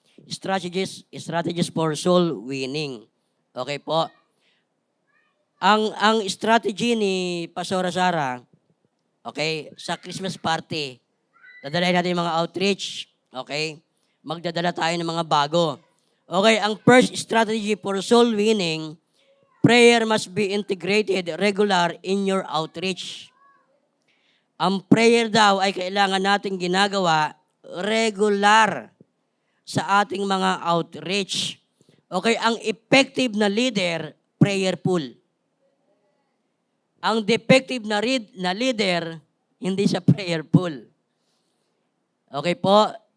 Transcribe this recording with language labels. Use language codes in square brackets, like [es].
[en] Strategies for soul winning. Okay po? [tl] Ang strategy ni Pastora Sara, okay, sa Christmas party, dadalhin natin yung mga outreach, okay? Magdadala tayo ng mga bago. [en] Okay, ang first strategy for soul winning, prayer must be integrated regular in your outreach. [tl] Ang prayer daw ay kailangan natin ginagawa regular sa ating mga outreach. Okay, ang effective na leader, prayerful. Ang defective na leader, hindi siya prayerful. Okay po?